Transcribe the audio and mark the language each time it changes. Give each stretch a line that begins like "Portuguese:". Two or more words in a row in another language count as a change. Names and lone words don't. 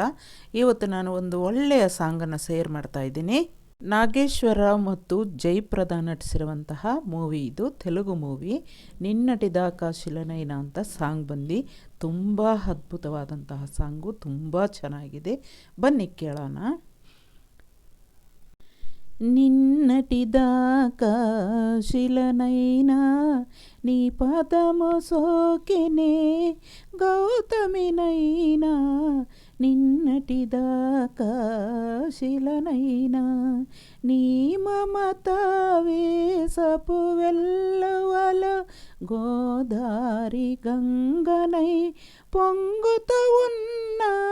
Kannada: ಇವತ್ತು ನಾನು ಒಂದು ಒಳ್ಳೆಯ ಸಾಂಗನ್ನು ಶೇರ್ ಮಾಡ್ತಾ ಇದ್ದೀನಿ. ನಾಗೇಶ್ವರ ಮತ್ತು ಜಯಪ್ರದಾ ನಟಿಸಿರುವಂತಹ ಮೂವಿ ಇದು, ತೆಲುಗು ಮೂವಿ. ನಿನ್ನಟಿದಾಕ ಶಿಲನೈನ ಅಂತ ಸಾಂಗ್ ಬಂದು ತುಂಬ ಅದ್ಭುತವಾದಂತಹ ಸಾಂಗು, ತುಂಬ ಚೆನ್ನಾಗಿದೆ. ಬನ್ನಿ ಕೇಳೋಣ.
Telugu: నిన్నటిదాకా శిలనైనా నీ పదము సోకినే గౌతమినైనా, నిన్నటిదాకా శిలనైనా నీ మమత వేసపు వెల్లువల గోదారి గంగనై పొంగుతూ ఉన్నా,